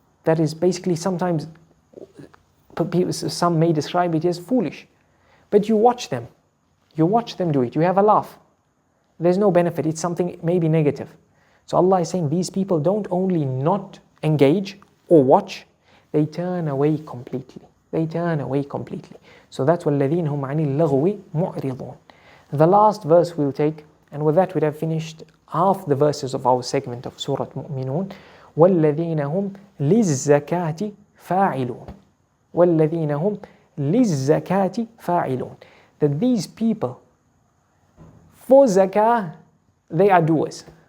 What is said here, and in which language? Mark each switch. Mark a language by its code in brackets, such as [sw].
[en] That is basically sometimes, some may describe it as foolish. But you watch them. You watch them do it. You have a laugh. There's no benefit. It's something maybe negative. So Allah is saying these people don't only not engage or watch, they turn away completely. They turn away completely. So that's [ar] وَالَّذِينَ هُمْ عَنِ اللَّغْوِ مُعْرِضُونَ. [en] The last verse we'll take, and with that we'd have finished half the verses of our segment of Surah Muminun. [ar] وَالَّذِينَ هُمْ لِلزَّكَاةِ فَاعِلُونَ. وَالَّذِينَ هُمْ لِلزَّكَاةِ فَاعِلُونَ. [en] That these people, for zakah, they are doers.